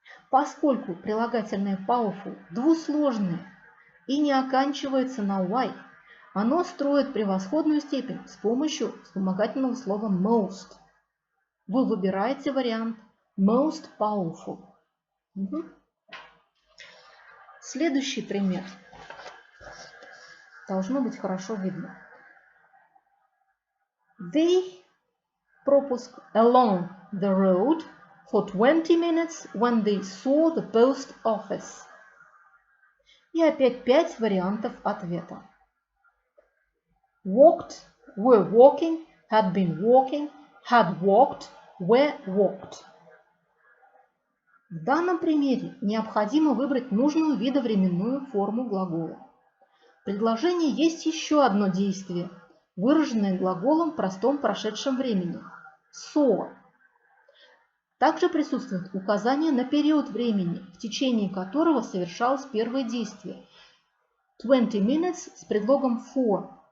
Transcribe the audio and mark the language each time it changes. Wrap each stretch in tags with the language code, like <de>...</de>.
<ru>Поскольку прилагательное powerful двусложное и не оканчивается на y, оно строит превосходную степень с помощью вспомогательного слова most. Вы выбираете вариант most powerful. Следующий пример. Должно быть хорошо видно.</ru> <en>They</en> <ru>пропуск</ru> <en>along the road for 20 minutes when they saw the post office.</en> <ru>И опять 5 вариантов ответа.</ru> <en>Walked, were walking, had been walking, had walked, were walked.</en> <ru>В данном примере необходимо выбрать нужную видовременную форму глагола. В предложении есть еще одно действие, выраженное глаголом в простом прошедшем времени – saw. Также присутствует указание на период времени, в течение которого совершалось первое действие –</ru> <en>20 minutes</en> <ru>с предлогом for.</ru>